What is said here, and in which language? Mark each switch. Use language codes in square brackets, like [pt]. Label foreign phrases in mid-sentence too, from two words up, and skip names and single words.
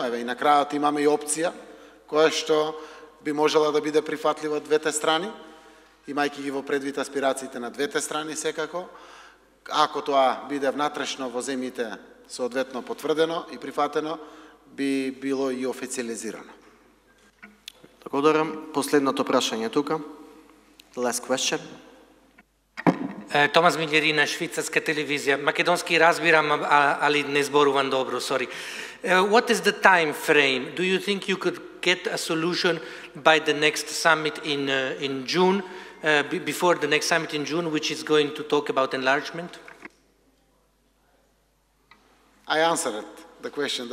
[mk] Еве и на крајот имаме и опција која што би можела да биде прифатлива од двете страни, имајќи ги во предвид аспирациите на двете страни секако. Ако тоа биде внатрешно во земјите соодветно потврдено и прифатено, би било и официализирано. Благодарам. Последното прашање тука. [en] The last question. [mk] Томас Милјерина, швейцарска телевизија. Македонски разбирам, али не зборувам добро, sorry. [en] What is the time frame? Do you think you could get a solution by the next summit in June, before the next summit in June, which is going to talk about enlargement? I answered the question.